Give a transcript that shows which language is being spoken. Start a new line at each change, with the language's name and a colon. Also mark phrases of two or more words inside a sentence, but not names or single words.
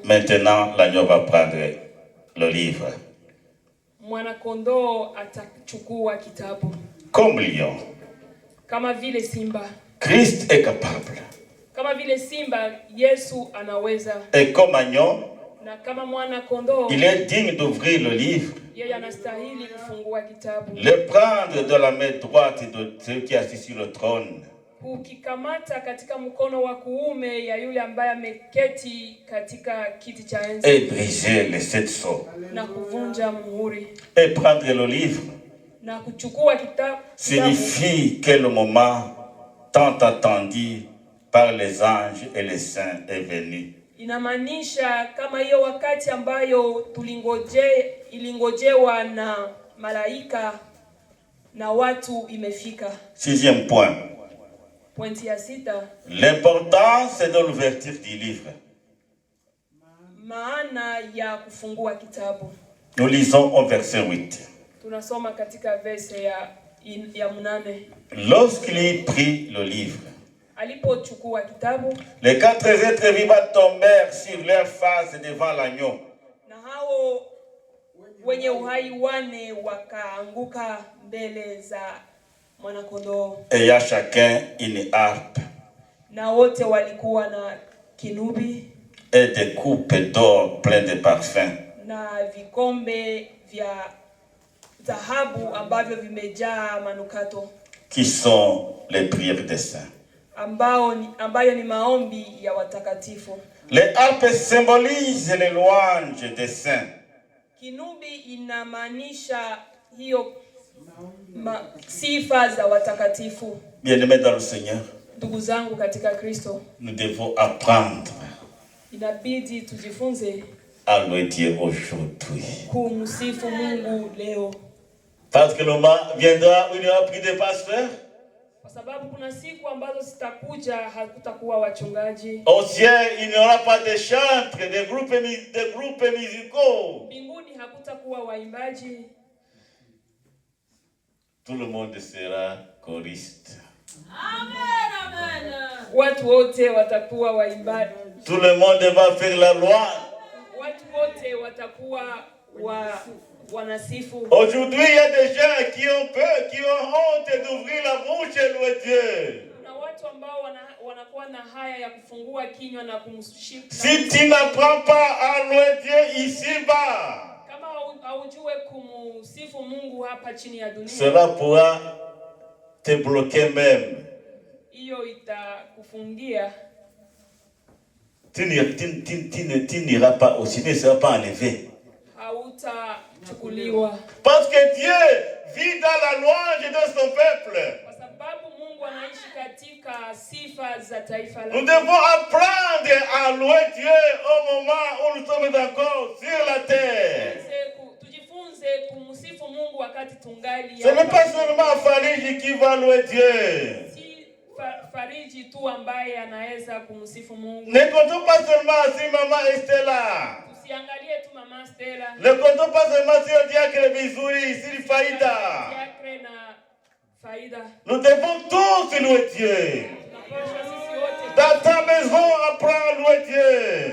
French: Maintenant, l'agneau va prendre le livre.
Swahili: Mwana kondoo atachukua kitabu.
French: Comme lion.
Swahili: Kama vile simba.
French: Christ est capable.
Swahili: Kama vile simba, Yesu anaweza.
French: Et comme agneau,
Swahili: na kama mwana kondoo,
French: il est digne d'ouvrir le livre.
Swahili: Yeye anastahili kufungua kitabu.
French: Le prendre de la main droite de celui qui est assis sur le trône.
Swahili: Kukikamata katika mkono wa kuume ya yule ambaye ameketi katika kiti cha enzi.
French: Et briser les 7 sceaux.
Swahili: Na kuvunja muhuri.
French: Et prendre le livre.
Swahili: Na kuchukua kitabu.
French: Signifie que le moment tant attendu par les anges et les saints est venu.
Swahili: Inamaanisha kama hiyo wakati ambayo ilingojewa na malaika na watu imefika.
French: 6e point.
Swahili: Pointi ya 6.
French: L'importance de l'ouverture du livre.
Swahili: Maana ya kufungua kitabu.
French: Nous lisons au verset 8.
Swahili: Tunasoma katika verse ya 8.
French: Lorsqu'il prit le livre,
Swahili: alipochukua kitabu,
French: les 4 êtres vivants tombèrent sur leur face devant l'agneau.
Swahili: na hao wenye uhai 4 wakaanguka mbele za mwanakondoo,
French: Ayant chacun une harpe
Swahili: na wote walikuwa na kinubi
French: et des coupes d'or pleines de parfums,
Swahili: na vikombe vya dhahabu ambavyo vimejaa manukato,
French: qui sont les prières des saints.
Swahili: ambayo ni maombi ya watakatifu.
French: Les harpes symbolisent les louanges des saints.
Swahili: Kinubi inamaanisha hiyo sifa za watakatifu.
French: Bien-aimés dans le Seigneur,
Swahili: Ndugu zangu katika Kristo,
French: nous devons apprendre
Swahili: inabidi tujifunze
French: à louer Dieu aujourd'hui.
Swahili: kumsifu Mungu leo,
French: Parce que le moment viendra où il n'y aura plus de pasteurs.
Swahili: kwa sababu kuna siku ambazo zitakuja hakutakuwa wachungaji.
French: Au ciel, il n'y aura pas de chantres, de groupes musicaux.
Swahili: Mbinguni hakutakuwa waimbaji.
French: Tout le monde sera choriste. Amen, amen.
Swahili: Watu wote watakuwa waimbaji.
French: Tout le monde va faire la loi.
Swahili: Watu wote watakuwa wanasifu.
French: Aujourd'hui, il y a des gens qui ont peur, qui ont honte d'ouvrir la bouche et louer Dieu.
Swahili: Kuna watu ambao wanakuwa na haya ya kufungua kinywa na kumsifu.
French: Si tu n'apprends pas à louer Dieu ici-bas,
Swahili: kama haujue kumsifu Mungu hapa chini ya dunia,
French: cela pourra te bloquer même.
Swahili: Hiyo itakufungia.
French: Tu n'iras pas au ciel, tu ne seras pas enlevé.
Swahili: Hautachukuliwa.
French: Parce que Dieu vit dans la louange de son peuple.
Swahili: Kwa sababu Mungu anaishi katika sifa za taifa lake.
French: Nous devons apprendre à louer Dieu au moment où nous sommes encore sur la terre.
Swahili: Tujifunze kumsifu Mungu wakati tungali.
French: Ce n'est pas seulement Fariji qui va louer Dieu.
Swahili: Fariji tu ambaye anaweza kumsifu Mungu.
French: Ne comptons pas seulement sur Maman Estella.
Swahili: Tusiangalie tu Mama Stella.
French: Ne comptons pas seulement sur le diacre Bizouri, sur Faïda.
Swahili: Diacre na Faïda.
French: Nous devons tous louer Dieu. Dans ta maison, apprends à louer Dieu.